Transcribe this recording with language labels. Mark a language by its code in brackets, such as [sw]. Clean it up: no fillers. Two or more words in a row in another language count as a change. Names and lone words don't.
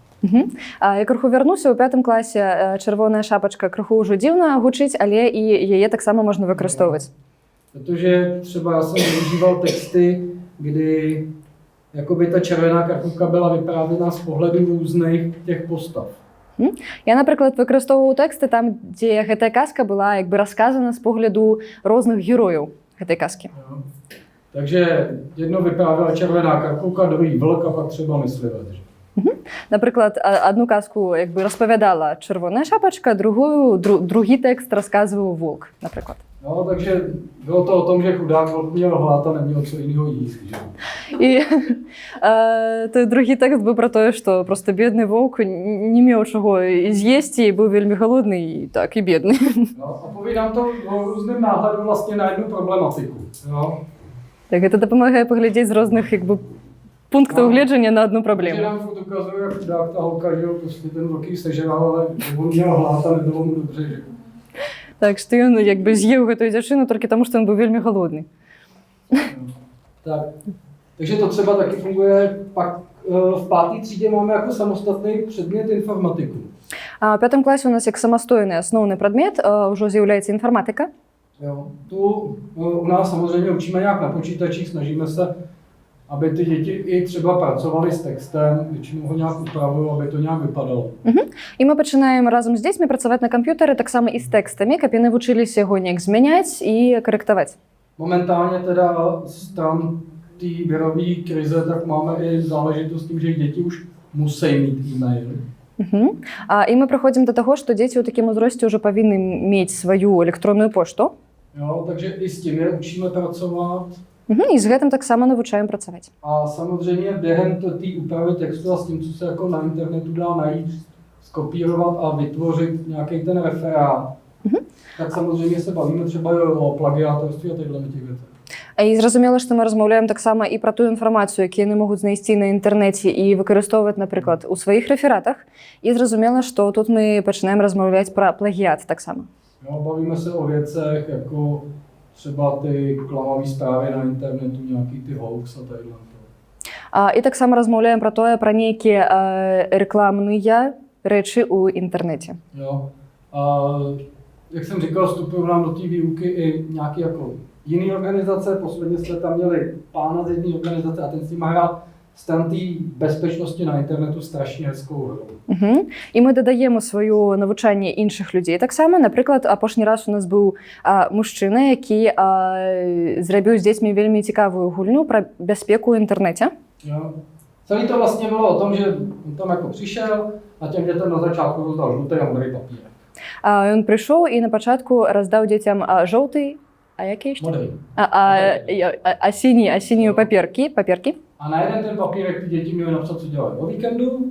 [be] Я крыху вярнуся, у 5 класе чырвоная шапачка крыху ўжо дзіўна гучыць, але і яе таксама можна выкарыстоўваць. [cs] Protože třeba já jsem využíval texty, kdy jakoby ta červená karkuka byla vyprávěna z pohledu různých těch postav. [be] Я, напрыклад, выкарыстоўваў тэксты там, дзе гэтая казка была як бы расказана з погляду розных герояў гэтай казкі. [cs] Jo. Takže jedno vyprávěla červená karkuka, druhý vlk a pak třeba myslivec. [be] Напрыклад, одну казку як бы распавядала чырвоная шапачка, другі тэкст расказваў волк, напрыклад. [cs] No, takže bylo to o tom, že chudák vlk měl hlad a neměl co jiného jíst. Že? [be] І той другі тэкст быў пра тое, што проста бедны воўк не меў чаго з'есці і быў вельмі галодны і так і бедны. [cs] No, a povídám to o různém náhledu vlastně na jednu problematiku. Jo? [be] Так гэта дапамагае паглядзець з розных як бы пунктаў гледжання на одну [cs] Takže [be] праблему. [cs] nám furt ukazuje, jak chudák ta holka, že jo, prostě ten vlk jí sežral, ale on měl hlad a nebylo mu dobře. Že? [be] Так што ён як бы з'еў гэтую дзяўчыну толькі таму, што ён быў вельмі галодны. [cs] Tak. Takže to třeba taky funguje. Pak v 5. třídě máme jako samostatný předmět informatiku. [be] А ў 5 класе у нас як самастойны асноўны прадмет ўжо з'яўляецца інфарматыка. [cs] Jo. Tu u nás samozřejmě učíme nějak na počítačích, snažíme se, aby ty děti i třeba pracovaly s textem, většinou ho nějak upravují, aby to nějak vypadalo. [be] І мы пачынаем разам з дзецьмі працаваць на камп'ютары таксама і з тэкстамі, каб яны вучыліся яго неяк змяняць і карэктаваць. [cs] Momentálně teda stran té virové krize, tak máme i záležitost s tím, že děti už musí mít e-mail. [be] І мы прыходзім да таго, што дзеці ў такім узросце ўжо павінны мець сваю электронную пошту. [cs] Jo, takže i s tím je učíme pracovat. [be] І з гэтым таксама навучаем працаваць. [cs] A samozřejmě během té úpravy textu a s tím, co se jako na internetu dá najít, skopírovat a vytvořit nějaký ten referát, tak samozřejmě se bavíme třeba o plagiátorství a tyhle těch věcí. [be] І зразумела, што мы размаўляем таксама і пра тую інфармацыю, якую яны могуць знайсці на інтэрнэце і выкарыстоўваць, напрыклад, у сваіх рэфератах. І зразумела, што тут мы пачынаем размаўляць пра плагіат таксама. [cs] Jo, bavíme se o věcech, jako třeba ty klamové zprávy na internetu, nějaký ty hoax a tadyhle. [be] І таксама размаўляем пра тое, пра нейкія рэкламныя рэчы ў інтэрнэце. Jo. [cs] A jak jsem říkal, vstupují nám do té výuky i nějaké jako jiné organizace. Posledně jsme tam měli pána z jedné organizace a ten s ním hrál stran té bezpečnosti na internetu strašně hezkou hru. [be] І мы дадаем у сваё навучанне іншых людзей таксама. Напрыклад, апошні раз у нас быў мужчына, які зрабіў з дзецьмі вельмі цікавую гульню пра бяспеку ў інтэрнэце. [cs] Jo. Celý to vlastně bylo o tom, že on tam jako přišel a těm dětem na začátku rozdal žlutý a modrý papír. [be] Ён прыйшоў і на пачатку раздаў дзецям жоўты, а які яшчэ? [cs] Modrý. [be] Сінюю паперкі. [cs] A na jeden ten papírek ty děti měly napsat, co dělají o víkendu.